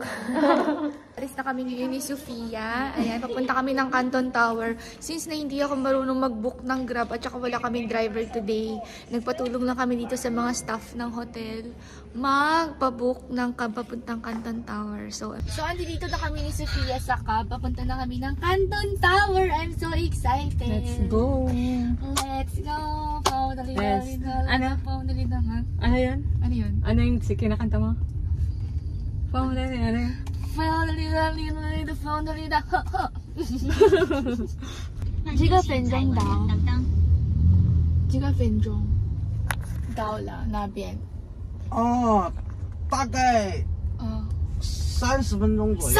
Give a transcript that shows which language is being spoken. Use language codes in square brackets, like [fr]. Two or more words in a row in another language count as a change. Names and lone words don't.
[tl] Alis na kami ngayon ni Sofia. Ayan, papunta kami ng Canton Tower. Since na hindi ako marunong mag-book ng Grab at saka wala kaming driver today, nagpatulong lang kami dito sa mga staff ng hotel magpa-book ng cab papuntang Canton Tower. So andito na kami ni Sofia sa cab. Papunta na kami ng Canton Tower. [en] I'm so excited. Let's go. Let's go. [tl] Ano? Ano yun? Ano yun? Ano yung kinakanta mo? Ano yun? [zh] 几个分钟到？几个分钟？到了那边。哦，大概30分钟左右。